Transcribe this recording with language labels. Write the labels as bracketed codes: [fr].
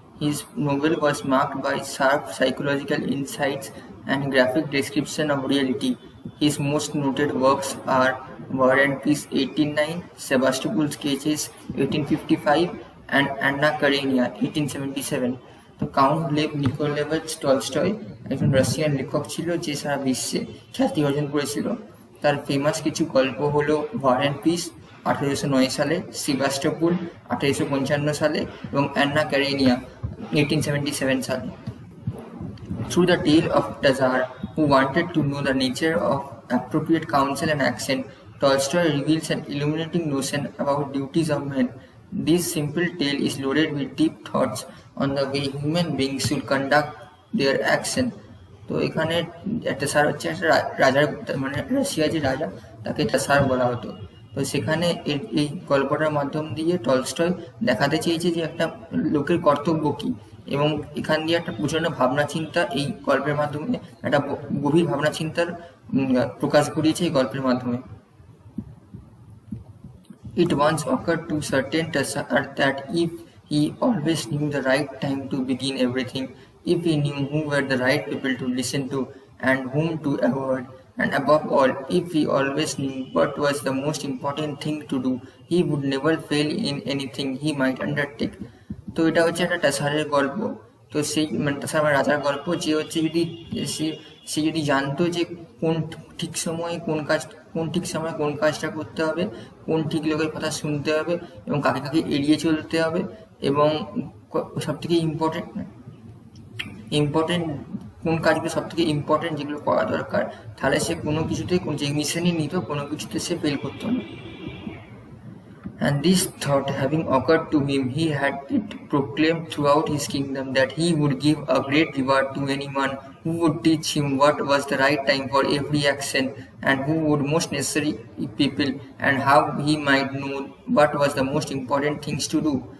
[en] His novel was marked by sharp psychological insights and graphic description of reality. His most noted works are War and Peace 1809, Sebastopol Sketches 1855, and Anna Karenina 1877. [bn] তো count Lev নিকোলেভিচ Tolstoy একজন Russian লেখক ছিল যে সারা বিশ্বে খ্যাতি অর্জন করেছিল। তার ফেমাস কিছু গল্প হলো ওয়ার অ্যান্ড পিস 1809 সালে, সেভাস্টোপোল 1855 সালে এবং অ্যান্না ক্যারেনিয়া 1877 সালে। [en] Through the tale of Tazar, who wanted to know the nature of appropriate counsel and action, Tolstoy reveals an illuminating notion about duties of men. This simple tale is loaded with deep thoughts on the way human beings should conduct their action. [bn] তো এখানে একটা sir হচ্ছে একটা রাজার, মানে Russia যে রাজা তাকে একটা স্যার বলা হতো। তো সেখানে এই গল্পটার মাধ্যম দিয়ে টলস্টয় দেখাতে চেয়েছে যে একটা লোকের কর্তব্য কী, এবং এখান দিয়ে একটা প্রচণ্ড ভাবনা চিন্তা এই গল্পের মাধ্যমে একটা গভীর ভাবনা চিন্তার প্রকাশ ঘটিয়েছে এই গল্পের মাধ্যমে। [en] It once occurred to certain Tassar that if he always knew the right time to begin everything, if he knew who were the right people to listen to and whom to avoid, and above all, if he always knew what was the most important thing to do, he would never fail in anything he might undertake. [bn] তো এটা হচ্ছে একটা টাসারের গল্প। তো সেই মানে টাসার মানে রাজার গল্প, যে হচ্ছে যদি সে যদি জানতো যে কোন ঠিক সময়ে কোন কাজটা করতে হবে, কোন ঠিক লোকের কথা শুনতে হবে এবং কাকে কাকে এড়িয়ে চলতে হবে, এবং সবথেকে ইম্পর্টেন্ট কোন কাজগুলো সবথেকে ইম্পর্টেন্ট যেগুলো করা দরকার, তাহলে সে কোনো কিছুতেই যে মিশনই নিত কোনো কিছুতে সে ফেল করতো না। [en] And this thought having occurred to him, he had it proclaimed throughout his kingdom that he would give a great reward to anyone who would teach him what was the right time for every action, and who would most necessary people, and how he might know what was the most important things to do.